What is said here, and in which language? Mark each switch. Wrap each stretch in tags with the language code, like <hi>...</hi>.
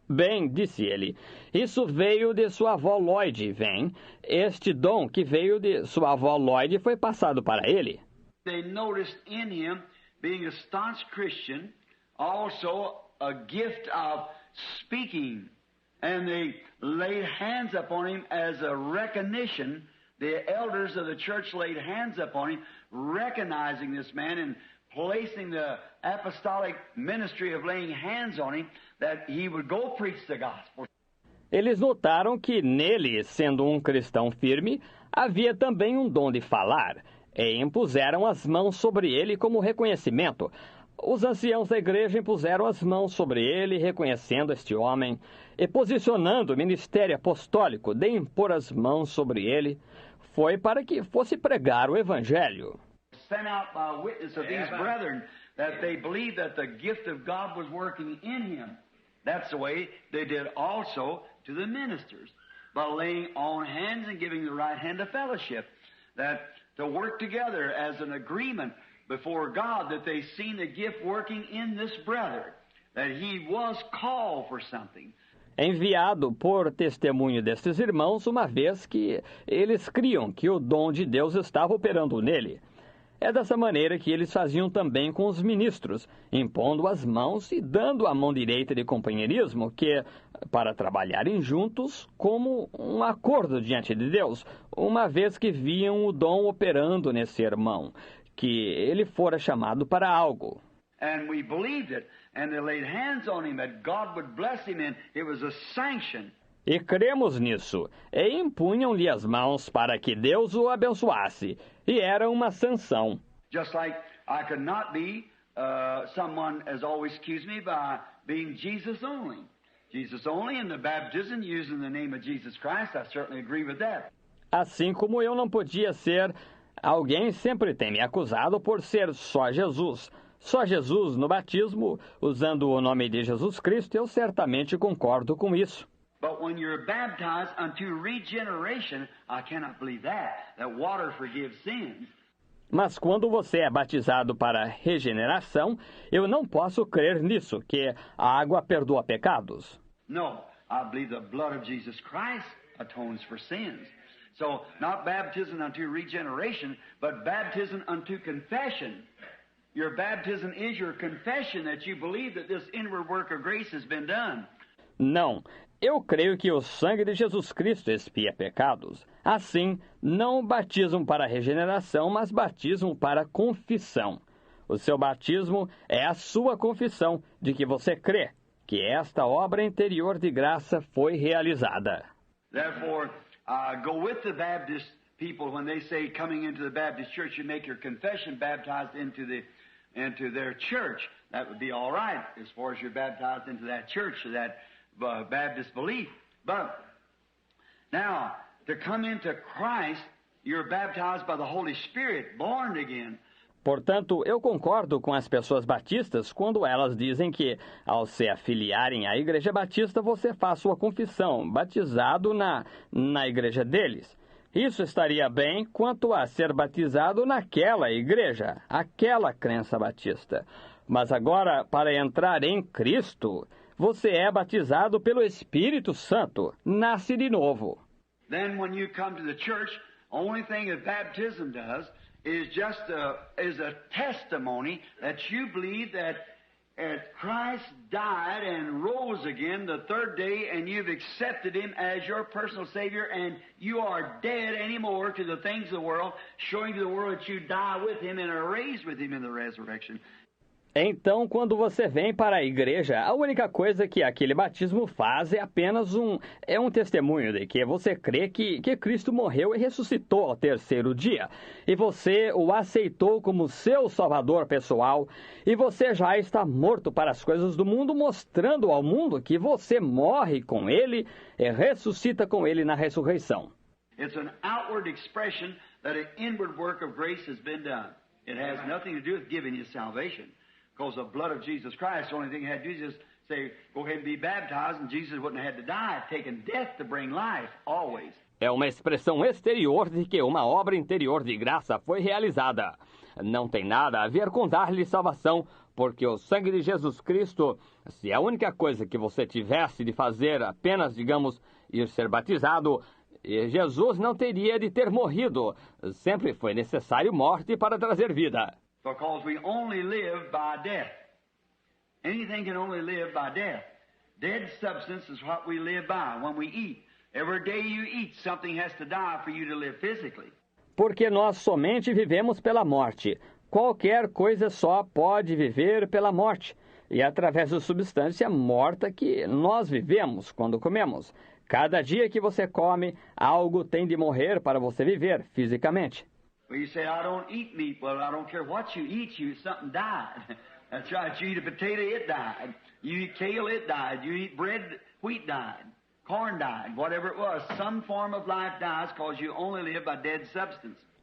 <pt>Bem, disse ele, isso veio de sua avó Lloyd, vem. Este dom que veio de sua avó Lloyd foi passado para ele.</pt> <en>They noticed in him, being a staunch Christian, also a gift of speaking. And they laid hands upon him as a recognition. The elders of the church laid hands upon him, recognizing this man and placing the apostolic ministry of laying hands on him, that he would go preach the gospel.</en> <pt>Eles notaram que nele, sendo um cristão firme, havia também um dom de falar, e impuseram as mãos sobre ele como reconhecimento. Os anciãos da igreja impuseram as mãos sobre ele, reconhecendo este homem, e posicionando o ministério apostólico de impor as mãos sobre ele, foi para que fosse pregar o evangelho.</pt> <en>Sent out by witness of these brethren that they believed that the gift of God was working in him. That's the way they did also to the ministers, by laying on hands and giving the right hand of fellowship, that to work together as an agreement before God that they seen the gift working in this brother, that he was called for something.</en> <pt>Enviado por testemunho destes irmãos, uma vez que eles criam que o dom de Deus estava operando nele. É dessa maneira que eles faziam também com os ministros, impondo as mãos e dando a mão direita de companheirismo, que, para trabalharem juntos como um acordo diante de Deus, uma vez que viam o dom operando nesse irmão, que ele fora chamado para algo.</pt> <en>And we believed it, and they laid hands on him that God would bless him, and it was a sanction.</en> <pt>E cremos nisso, e impunham-lhe as mãos para que Deus o abençoasse, e era uma sanção.</pt> <en>Just like I could not be, someone has always accused me by being Jesus only. Jesus only in the baptism using the name of Jesus Christ, I certainly agree with that.</en> <pt>Assim como eu não podia ser, alguém sempre tem me acusado por ser só Jesus no batismo, usando o nome de Jesus Cristo, eu certamente concordo com isso.</pt> <en>But when you're baptized unto regeneration, I cannot believe that water forgives sins.</en> <pt>Mas quando você é batizado para regeneração, eu não posso crer nisso, que a água perdoa pecados.</pt> <en>No, I believe the blood of Jesus Christ atones for sins. So, not baptism unto regeneration, but baptism unto confession. Your baptism is your confession that you believe that this inward work of grace has been done.</en> <pt>Não, eu creio que o sangue de Jesus Cristo expia pecados. Assim, não batismo para regeneração, mas batismo para confissão. O seu batismo é a sua confissão de que você crê que esta obra interior de graça foi realizada.</pt> <en>Therefore, go with the Baptist people when they say coming into the Baptist church, you make your confession baptized into their church. That would be all right as far as you're baptized into that church, that Baptist belief. But now, to come into Christ, you're baptized by the Holy Spirit, born again.</en> <pt>Portanto, eu concordo com as pessoas batistas quando elas dizem que, ao se afiliarem à Igreja Batista, você faz sua confissão, batizado na igreja deles. Isso estaria bem quanto a ser batizado naquela igreja, aquela crença batista. Mas agora, para entrar em Cristo, você é batizado pelo Espírito Santo, nasce de novo.</pt> <en>Then when you come to the church, only thing that baptism does is just a testimony that you believe that Christ died and rose again the third day, and you've accepted Him as your personal Savior, and you are dead anymore to the things of the world, showing to the world that you die with Him and are raised with Him in the resurrection.</en> <pt>Então, quando você vem para a igreja, a única coisa que aquele batismo faz é apenas um testemunho de que você crê que Cristo morreu e ressuscitou ao terceiro dia. E você o aceitou como seu salvador pessoal. E você já está morto para as coisas do mundo, mostrando ao mundo que você morre com Ele e ressuscita com Ele na ressurreição.</pt> <en>It's an outward expression that an inward work of grace has been done. It has nothing to do with giving you salvation. Because the blood of Jesus Christ, the only thing he had to do is just say, go ahead and be baptized, and Jesus wouldn't have had to die, taking death to bring life, always.</en> <pt>É uma expressão exterior de que uma obra interior de graça foi realizada. Não tem nada a ver com dar-lhe salvação, porque o sangue de Jesus Cristo, se a única coisa que você tivesse de fazer apenas, digamos, ir ser batizado, Jesus não teria de ter morrido. Sempre foi necessário morte para trazer vida.</pt> <en>Because we only live by death. Anything can only live by death. Dead substance is what we live by when we eat. Every day you eat, something has to die for you to live physically.</en> <pt>Porque nós somente vivemos pela morte. Qualquer coisa só pode viver pela morte. E através da substância morta que nós vivemos quando comemos. Cada dia que você come, algo tem de morrer para você viver fisicamente.</pt> <en>Well, you say, I don't eat meat. Well, I don't care what you eat, something died. That's right. You eat a potato, it died. You eat kale, it died. You eat bread, wheat died. Corn died. Whatever it was, some form of life dies because you only live by dead substance.</en>